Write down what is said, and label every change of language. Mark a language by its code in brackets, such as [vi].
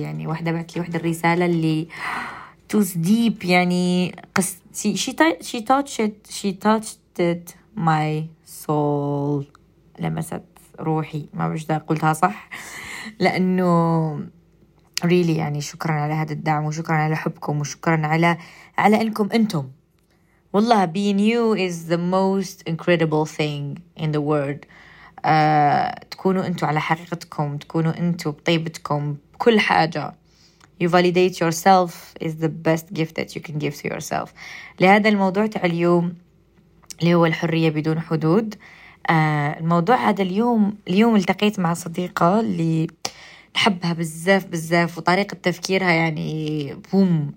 [ar] يعني واحدة بعت لي واحدة الرسالة اللي توس ديب، يعني [en] she touched my soul، [ar] لمست روحي، ما بعرف إذا قلتها صح، لأنه really يعني شكرا على هذا الدعم، وشكرا على حبكم، وشكرا على أنكم أنتم. والله [en] being you is the most incredible thing in the world. [ar] تكونوا أنتوا على حقيقتكم، تكونوا أنتوا بطيبتكم، كل حاجة. [en] You validate yourself is the best gift that you can give to yourself. [ar] لهذا الموضوع تاع اليوم اللي هو الحرية بدون حدود. الموضوع هذا اليوم التقيت مع صديقة اللي نحبها بزاف بزاف، وطريقة تفكيرها يعني بوم.